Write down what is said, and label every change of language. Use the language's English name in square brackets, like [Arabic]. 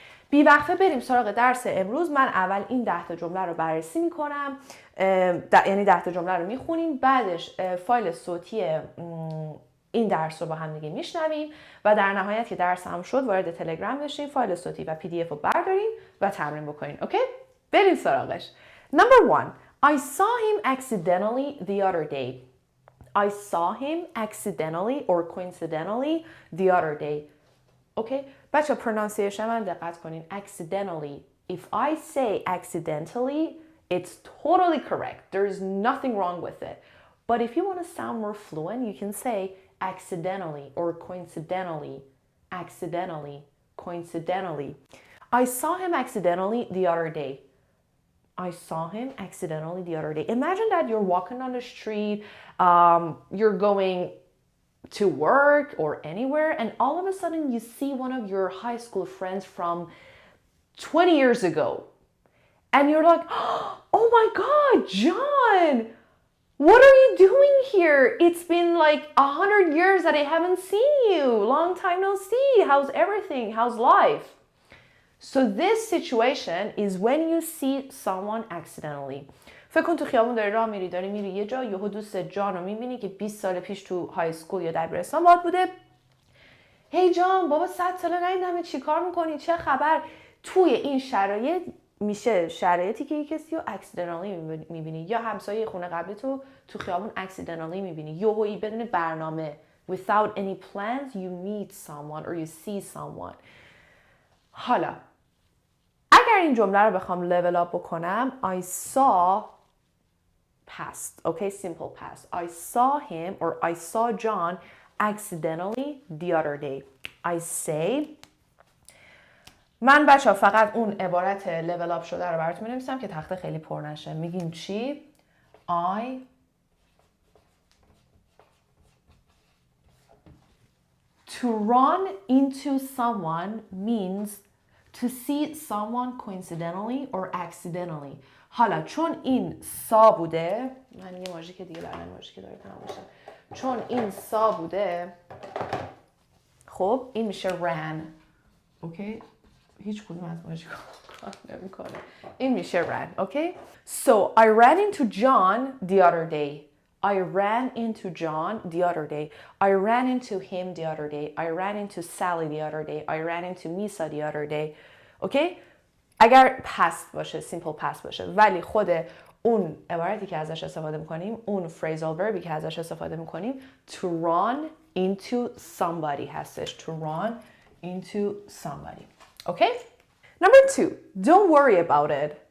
[Persian] بی وقته بریم سراغ درس امروز. من اول این 10 تا جمله رو بررسی میکنم، یعنی 10 تا جمله رو میخونیم، بعدش فایل صوتی این درس رو با هم دیگه میشنویم و در نهایت که درس هم شد وارد تلگرام بشین، فایل صوتی و PDF رو بردارین و تمرین بکنین. اوکی؟ بریم سراغش. [English] Number 1. I saw him accidentally the other day. I saw him accidentally or coincidentally the other day. [Persian] اوکی؟ بچه pronunciation من دقت کنین. [English] Accidentally. If I say accidentally, it's totally correct. There is nothing wrong with it. But if you want to sound more fluent, you can say accidentally or coincidentally. Accidentally, coincidentally. I saw him accidentally the other day. I saw him accidentally the other day. Imagine that you're walking on the street, you're going to work or anywhere, and all of a sudden you see one of your high school friends from 20 years ago, and you're like, oh my God, John, what are you doing here? It's been like 100 years that I haven't seen you. Long time no see. How's everything? How's life? So this situation is when you see someone accidentally. [Persian] فکر کن تو خیابون داری میری یه جا، یهو دوست جان رو میبینی که 20 سال پیش تو های اسکول یا دبیرستان باهات بوده. هی جان، بابا 100 ساله ندیدمت، چی کار میکنی؟ چه خبر؟ توی این شرایط میشه شرایطی که یک کسی رو اکسیدنتالی میبینی، یا همسایه خونه قبلی تو خیابون اکسیدنتالی میبینی، یهویی بدون برنامه، [English] without any plans you meet someone or you see someone. [Persian] حالا اگر این جمله رو بخوام level up بکنم، [English] I saw past, okay, simple past. I saw him or I saw John accidentally the other day. I say، [Persian] من بچه ها فقط اون عبارت لیول اپ شده رو براتون می‌نویسم که تخته خیلی پر نشه. میگیم چی؟ [English] I to run into someone means to see someone coincidentally or accidentally. [Persian] حالا چون این سا بوده، من یه ماژیک دیگه برای ماژیک داره تمام بشه. چون این سا بوده، خب این میشه ran. اوکی؟ هیچ کدوم از ماژیک کار نمیکنه. این میشه ran. [English] Okay? So I ran into John the other day. I ran into John the other day. I ran into him the other day. I ran into Sally the other day. I ran into Misa the other day. [Persian] اوکی؟ اگر past باشه، simple past باشه، ولی خود اون عبارتی که ازش استفاده میکنیم، اون phrasal verbی که ازش استفاده میکنیم، to run into somebody هستش. [English] To run into somebody. Okay? Number 2, don't worry about it.